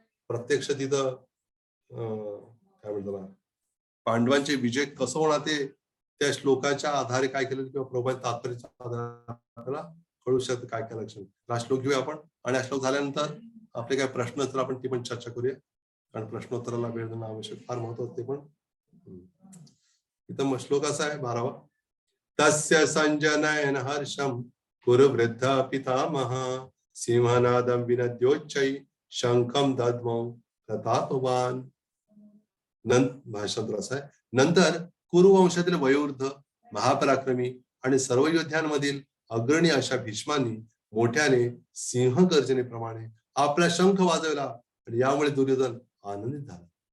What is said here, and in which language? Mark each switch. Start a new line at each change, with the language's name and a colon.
Marathi: प्रत्यक्ष तिथं काय म्हणतात, पांडवांचे विजय कसं होणार ते त्या श्लोकाच्या आधारे काय केलं किंवा प्रभात तात्पर्याच्या आधारे आपल्याला कळू शकतं काय काय लक्षण. हा श्लोक घेऊया आपण, आणि हा श्लोक झाल्यानंतर आपले काय प्रश्न असतील आपण ती पण चर्चा करूया, कारण प्रश्नोत्तराला वेळ देणं आवश्यक, फार महत्वाचं ते पण. इथं श्लोक असा आहे 12वा.
Sanskrit: तस्य संजनयन हर्षम कुरु वृद्ध पितामह सिंहनादम विनद्योच्चै शंखम दद्मौ प्रतापवान.
Marathi: भाषांतर असं आहे. नंतर कुरुवंशातील वयोवृद्ध महापराक्रमी आणि सर्व योद्ध्यांमधील अग्रणी अशा भीष्मांनी मोठ्याने सिंह गर्जनेप्रमाणे आपला शंख वाजवला आणि यामुळे दुर्योधन आनंदित झाला.